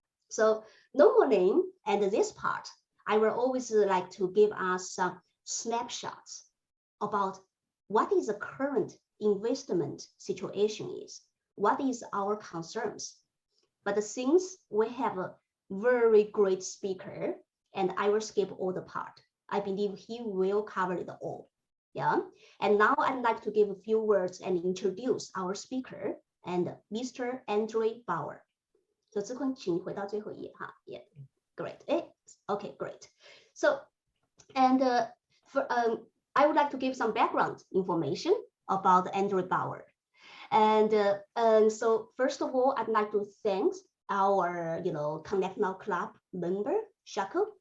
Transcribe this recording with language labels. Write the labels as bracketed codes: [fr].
[en] So normally, and this part, I will always like to give us some snapshots about what is the current investment situation is, what is our concerns. But since we have a very great speaker, and I will skip all the part, I believe he will cover it all. Yeah. And now I'd like to give a few words and introduce our speaker and Mr. André Brouwers. [zh] So 志坤，请回到最后一页哈。 [en] Yeah. Great. Okay, great. So, and I would like to give some background information about André Brouwers. And so first of all, I'd like to thank our, Connect Now Club member, Shako.